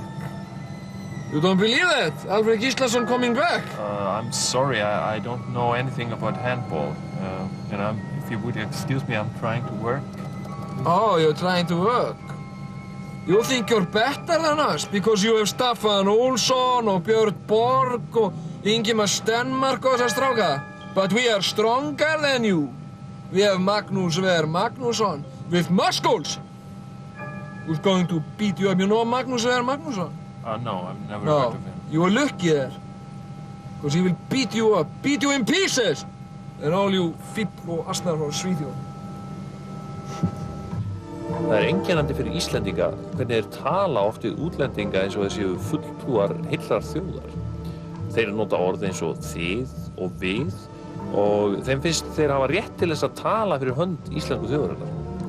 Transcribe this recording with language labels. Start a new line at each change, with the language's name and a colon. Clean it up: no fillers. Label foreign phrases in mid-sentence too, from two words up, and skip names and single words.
English: You don't believe that? Alfred Gíslason coming back? I'm sorry, I don't know anything about handball. If you would excuse me, I'm trying to work. Oh, you're trying to work? You think you're better than us because you have Staffan Olsson og Björn Borg og Ingimar Stenmark
Icelandic: og þessar stráka.
English: But we are stronger than you. We have Magnús Ver Magnússon with muscles. Who's going to beat you up? You know Magnús Ver Magnússon? No, I've never heard of him. You are lucky there. Because he will beat you up, beat you in pieces. And all you
Icelandic: fífl og asnar frá Svíþjóð. Það er einkennandi fyrir Íslendinga hvernig þeir tala oft við útlendinga eins og þeir séu fulltrúar heillar þjóðar. Þeir nota orð eins og þið og við og þeim finnst þeir hafa rétt til þess að tala fyrir hönd íslensku þjóðarinnar.